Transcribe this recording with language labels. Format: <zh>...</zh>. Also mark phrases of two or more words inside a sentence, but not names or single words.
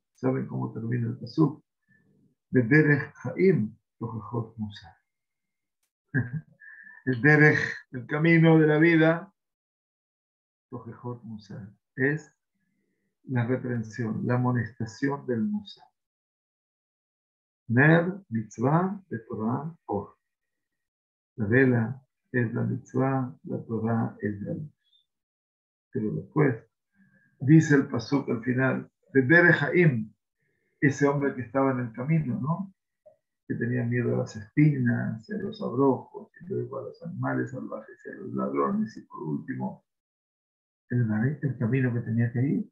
<es>¿Saben cómo termina el pasú?</es> <he>De דרך חיים תוכחות מוסר.</he> <es>El Derech, el camino de la vida,</es> <he>תוכחות מוסר,</he> <es>es la reprensión, la amonestación del Musar.</es> <he>נר מצוה, de תורה אור.</he> <es>La vela es la mitzvah, la Torah es la luz. Pero después, dice el pasuk al final, de</es> <he>דרך חיים,</he> <es>ese hombre que estaba en el camino, ¿no? Que tenía miedo a las espinas, a los abrojos, y luego a los animales salvajes, y a los ladrones, y por último, el camino que tenía que ir.</es>